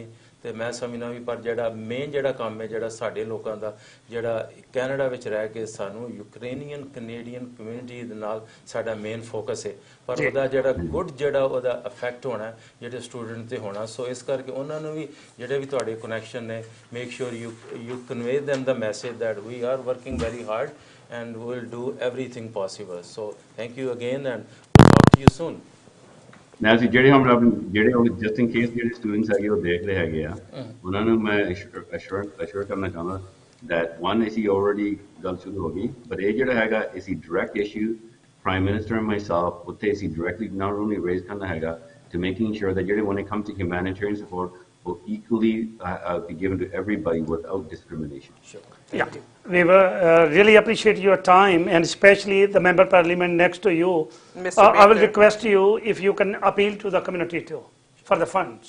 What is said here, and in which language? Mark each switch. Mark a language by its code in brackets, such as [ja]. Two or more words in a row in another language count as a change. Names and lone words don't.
[pa] ਤੇ ਮੈਂ ਸਮਝਦਾ ਵੀ ਪਰ ਜਿਹੜਾ ਮੇਨ ਜਿਹੜਾ ਕੰਮ ਹੈ ਜਿਹੜਾ ਸਾਡੇ ਲੋਕਾਂ ਦਾ ਜਿਹੜਾ ਕੈਨੇਡਾ ਵਿੱਚ ਰਹਿ ਕੇ ਸਾਨੂੰ [en] Ukrainian Canadian community [pa] ਦੇ ਨਾਲ ਸਾਡਾ [en] main focus [pa] ਹੈ, ਪਰ ਉਹਦਾ ਜਿਹੜਾ ਗੁੱਡ ਜਿਹੜਾ ਉਹਦਾ ਇਫੈਕਟ ਹੋਣਾ ਜਿਹੜੇ ਸਟੂਡੈਂਟ ਤੇ ਹੋਣਾ। ਸੋ ਇਸ ਕਰਕੇ ਉਹਨਾਂ ਨੂੰ ਵੀ ਜਿਹੜੇ ਵੀ ਤੁਹਾਡੇ ਕਨੈਕਸ਼ਨ ਨੇ, [en] make sure you convey them the message that we are working very hard and we will do everything possible. So thank you again and we'll talk to you soon. [pa] ਮੈਂ ਅਸੀਂ ਜਿਹੜੇ [en] just in case [pa] ਜਿਹੜੇ ਸਟੂਡੈਂਟਸ ਹੈਗੇ ਉਹ ਦੇਖ ਰਹੇ ਹੈਗੇ ਆ, ਉਹਨਾਂ ਨੂੰ ਮੈਂ ਅਸ਼ੋਰ ਕਰਨਾ ਚਾਹੁੰਦਾ [en] that one ਅਸੀਂ already [pa] ਗੱਲ ਸ਼ੁਰੂ ਹੋ ਗਈ, [en] but [pa] ਇਹ ਜਿਹੜਾ ਹੈਗਾ ਅਸੀਂ [en] direct issue Prime Minister and myself [pa] ਉੱਥੇ ਅਸੀਂ [en] directly not only raise [pa] ਕਰਨਾ ਹੈਗਾ [en] to making sure that ਜਿਹੜੇ when it comes to humanitarian support will equally be given to everybody without discrimination. Sure. Yeah, we really appreciate your time, and especially the member parliament next to you. I will request you if you can appeal to the community too for the funds.